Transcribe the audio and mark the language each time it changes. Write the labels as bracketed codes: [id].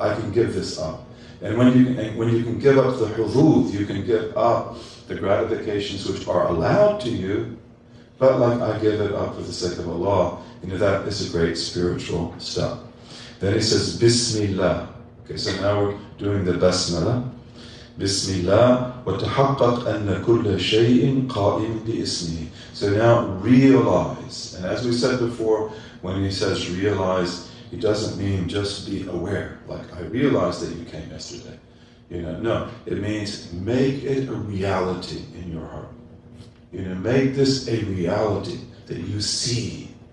[en] I can give this up. And when you can give up the hudud, you can give up the gratifications which are allowed to you, but like I give it up for the sake of Allah, that is a great spiritual step. Then he says, Bismillah. Okay, so now we're doing the Basmala. [ar] Bismillah, وَتَحَقَّقْ أَنَّ كُلَّ شَيْءٍ قَائِمٍ بِإِسْمِهِ. [en] So now realize, and as we said before, when he says realize, he doesn't mean just be aware, like I realized that you came yesterday. No, it means make it a reality in your heart. Make this a reality that you see.